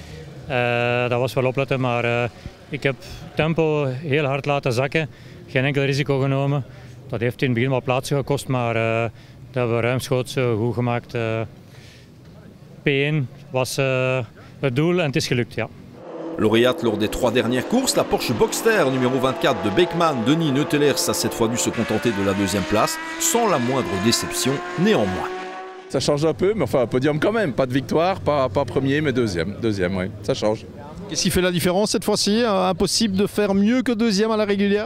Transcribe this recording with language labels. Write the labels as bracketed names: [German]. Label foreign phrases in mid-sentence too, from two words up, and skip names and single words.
[Dutch] Dat was wel opletten, maar ik heb tempo heel hard laten zakken, geen enkel risico genomen. Dat heeft in het begin wat plaatsen gekost, maar dat hebben we ruimschoots goed gemaakt. P1 was het doel en het is gelukt, ja. [French] Lauréate lors des 3 dernières courses, la Porsche Boxster numéro 24 de Beckman, Denis Neutelers a cette fois dû se contenter de la 2e place, sans la moindre déception néanmoins. Ça change un peu, mais enfin un podium quand même, pas de victoire, pas premier, mais deuxième, oui, ça change. Qu'est-ce qui fait la différence cette fois-ci? Impossible de faire mieux que 2e à la régulière?